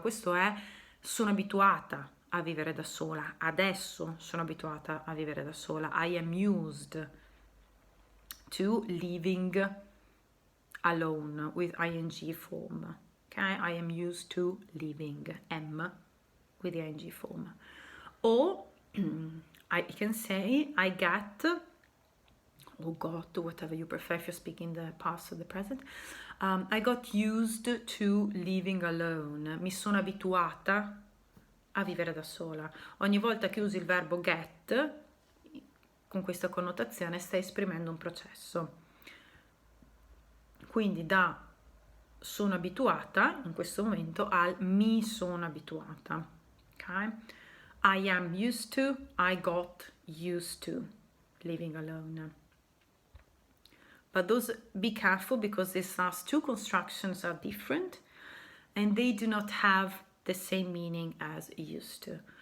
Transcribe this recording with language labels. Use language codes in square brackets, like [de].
[it] Questo è sono abituata a vivere da sola. Adesso sono abituata a vivere da sola. [en] I am used to living alone with ing form. Okay, I am used to living, am with the ing form. Or I can say I get, or got, whatever you prefer if you're speaking the past or the present. I got used to living alone. [it] Mi sono abituata a vivere da sola. Ogni volta che usi il verbo get, con questa connotazione stai esprimendo un processo. Quindi da sono abituata, in questo momento, al mi sono abituata. Ok? [en] I am used to, I got used to living alone. But be careful because these last two constructions are different and they do not have the same meaning as used to.